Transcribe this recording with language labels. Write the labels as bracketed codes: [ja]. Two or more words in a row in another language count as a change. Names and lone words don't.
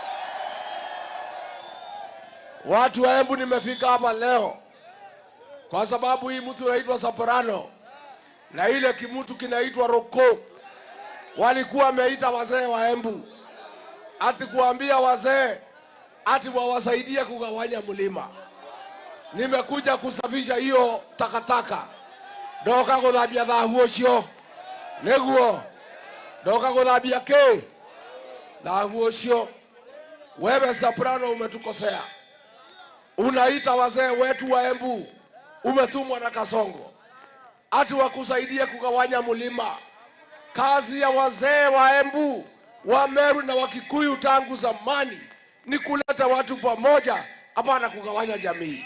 [sw] Watu wa Embu nimefika hapa leo kwa sababu hii mtu anaitwa Soprano na ile kimutu kinaitwa Roko walikuwa wameita wazee wa Embu ati kuambia wazee ati wawasaidie kugawanya mlima. Nimekuja kusafisha hiyo takataka. [ebu] Doka guthabia thahu ucio. Neguo. Doka guthabia ke. Thahu ucio. [sw] Wewe Soprano umetukosea. Unaita wazee wetu wa Embu. Umetumwa na Kasongo ati wakusaidie kugawanya mlima. Kazi ya wazee wa Embu, wa Meru na Wakikuyu tangu zamani ni kuleta watu pamoja, hapana kugawanya jamii.